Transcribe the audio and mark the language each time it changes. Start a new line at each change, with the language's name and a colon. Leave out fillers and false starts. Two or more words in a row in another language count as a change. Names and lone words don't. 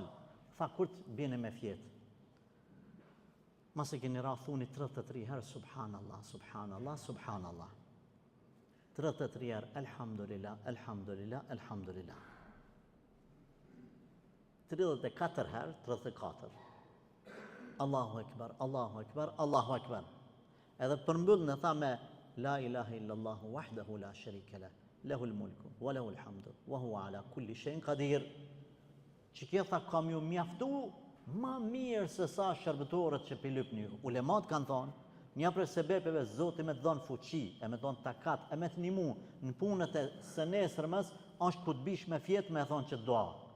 Albanian: Tha kur të bjene me fjetë. Mas e keni ra thuni 33 herë, subhanallah. 33 herë, elhamdulillah. 34 herë, 34.
Arabic: الله أكبر.
Albanian: Edhe përmbyll në tha me
Arabic: لا إله إلا الله وحده لا شريك له له الملك وله الحمد وهو على كل شيء قدير.
Albanian: Që kjo tha kam ju mjaftu ma mirë se sa shërbëtorët që pilypni ju. Ulemat kanë thonë, një prej sebepeve Zoti me të dhon fuqi, e me dhon takat, e me të ndihmu në punët e së nesërmës, është ku të bish me fjetë me thonë që dua.